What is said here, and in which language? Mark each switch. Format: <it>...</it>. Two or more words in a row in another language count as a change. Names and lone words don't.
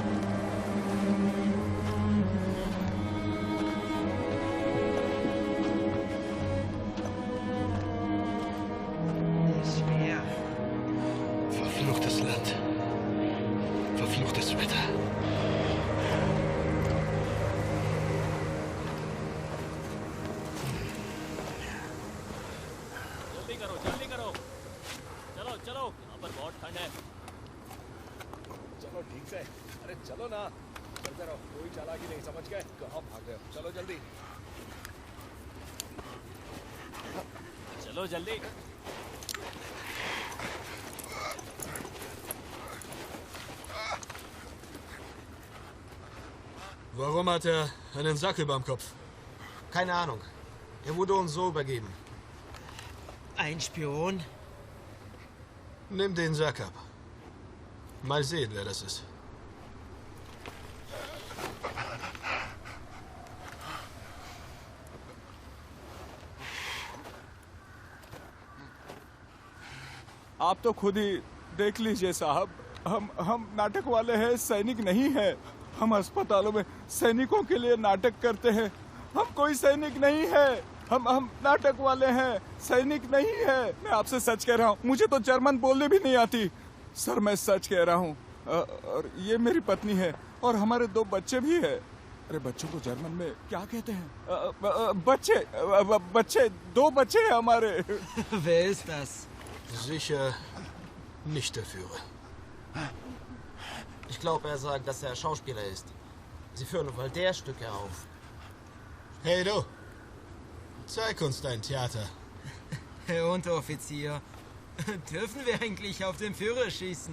<de>Ist schwer. Verfluchtes Land. Verfluchtes Wetter.</de> <hi>जल्दी करो चलो चलो यहाँ पर बहुत ठंड है चलो ठीक से अरे चलो ना चलते रहो कोई चालाकी नहीं समझ गए कहाँ भाग रहे हो चलो जल्दी चलो जल्दी</hi> <de>Warum hat er einen Sack überm Kopf? Keine Ahnung. Er wurde uns so übergeben. Ein Spion? Nimm den Sack ab. Mal sehen, wer das ist.</de> <hi>आप तो खुद ही देख लीजिए साहब हम नाटक वाले हैं सैनिक नहीं है हम अस्पतालों में सैनिकों के लिए नाटक करते हैं हम कोई सैनिक नहीं है हम नाटक वाले हैं सैनिक नहीं है मैं आपसे सच कह रहा हूँ मुझे तो जर्मन बोलने भी नहीं आती सर मैं सच कह रहा हूँ और ये मेरी पत्नी है और हमारे 2 बच्चे भी है अरे बच्चों को जर्मन में क्या कहते हैं बच्चे 2 बच्चे हैं हमारे</hi> <de>Wer ist das? Sicher nicht der Führer. Ich glaube, er sagt, dass er Schauspieler ist. Sie führen Voltaire-Stücke auf. Hey du, zeig uns dein Theater. Herr Unteroffizier, dürfen wir eigentlich auf den Führer schießen?</de>